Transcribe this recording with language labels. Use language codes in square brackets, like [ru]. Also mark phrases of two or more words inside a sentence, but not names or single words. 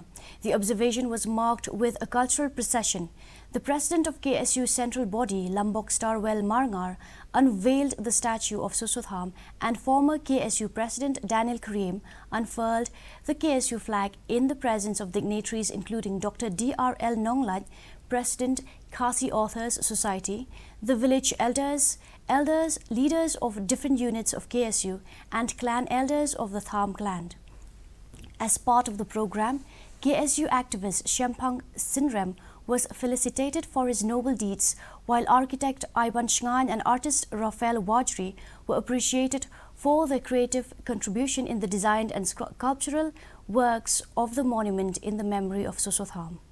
[en] The observation was marked with a cultural procession. The president of KSU central body, Lambok Starwell Marngar, unveiled the statue of Susutham, and former KSU president Daniel Karim unfurled the KSU flag in the presence of dignitaries including Dr. D.R.L. Nonglat, President, Khasi Authors Society, the village elders, leaders of different units of KSU, and clan elders of the Tham clan. As part of the program, KSU activist Shempang Sinrem was felicitated for his noble deeds, while architect Ivan Shngan and artist Rafael Wajri were appreciated for their creative contribution in the design and sculptural works of the monument in the memory of Susutham.